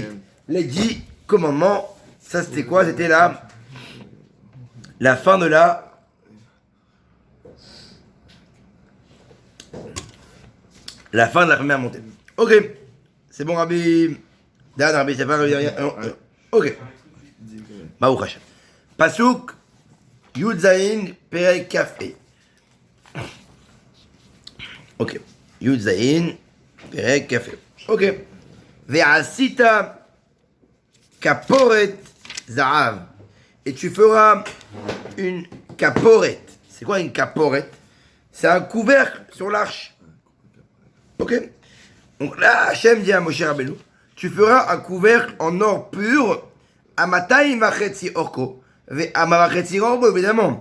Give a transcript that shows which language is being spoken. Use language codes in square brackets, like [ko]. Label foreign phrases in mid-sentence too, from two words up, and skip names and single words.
[fr] Les 10 commandements. Ça c'était quoi? C'était la fin de la première montée. Ok. C'est bon, Rabbi. Rabbi, c'est pas Rabbi. [he] Ok. ברוך השם. פסוק יוד זין פרק כף ה. Ok. יוד זין פרק כף ה. Ok. ועשית כפרת זהב. [fr] Et tu feras une kaporet. C'est quoi une kaporet? C'est un couvercle sur l'arche. Ok? Donc là, Hachem dit à [he] משה רבנו, [fr] tu feras un couvercle en or pur, à [he] אמתיים וחצי ארכו, [fr] à [he] וחצי ארכו, [fr] évidemment.